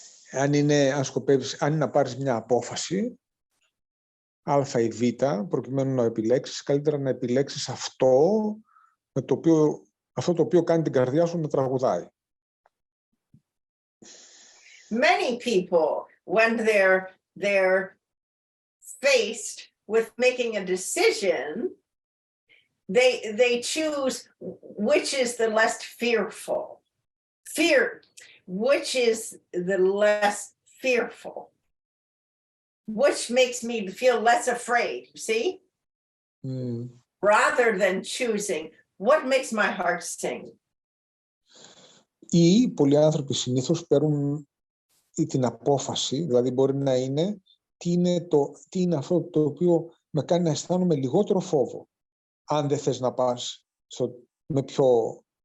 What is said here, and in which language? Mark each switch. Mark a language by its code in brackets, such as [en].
[el] Αν είναι να πάρεις μια απόφαση, Α ή Β, προκειμένου να επιλέξεις, καλύτερα να επιλέξεις αυτό το οποίο κάνει την καρδιά σου να τραγουδάει. [en] Many people, when they're faced with making a decision, they choose which is the less fearful. Which is the less fearful? Which makes me feel less afraid, you see? Rather than choosing what makes my heart sing. [el] Ή πολλοί άνθρωποι συνήθως παίρνουν την απόφαση, δηλαδή μπορεί να είναι τι είναι αυτό το οποίο με κάνει να αισθάνομαι λιγότερο φόβο. Αν δεν θες να πας με πιο...